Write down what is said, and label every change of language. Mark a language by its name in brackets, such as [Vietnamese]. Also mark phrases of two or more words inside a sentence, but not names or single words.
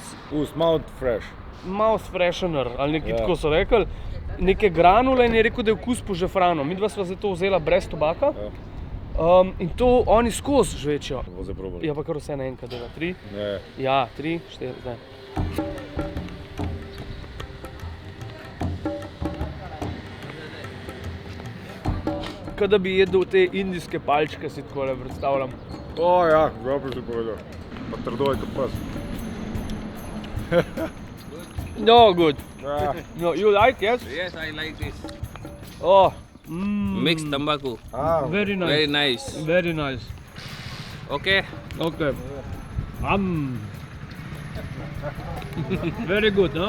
[English] Mouth fresh. mouth freshener, [Slovenian] ali nekaj tako so rekli, neke granule in je rekel, da je okus po žafranu. Midva sva zdaj to vzela brez tobaka in to oni skozi žvečejo. Bo zdaj probali. Ja, pa kar vse naenkrat, 3. Ne. Ja, 3, 4, zdaj. Kaj da bi jedel te indijske palčke, si takole predstavljam. Ja, dobro si povedal. Pa trdo je kot pes. [English] No, good. [Slovenian] Ja. [English] No, you like, yes? Yes, I like this. Oh, Mixed tobacco. very nice. Very nice. Very nice. Okay. Okay. Very good, no?